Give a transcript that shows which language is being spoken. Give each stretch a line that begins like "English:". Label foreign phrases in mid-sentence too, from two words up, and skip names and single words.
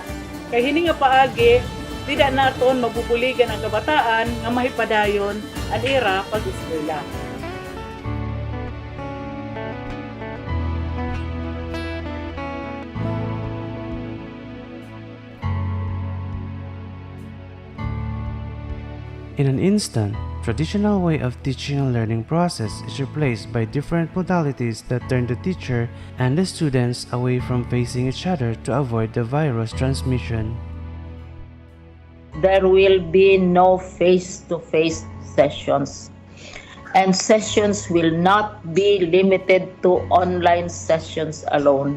Waray: Kay hini nga paagi, tidak naton mabubuligan ang kabataan nga mahipadayon ang era pag-eskwela.
English: In an instant, traditional way of teaching and learning process is replaced by different modalities that turn the teacher and the students away from facing each other to avoid the virus transmission. There will be no face-to-face sessions, and sessions will not be limited to online sessions alone.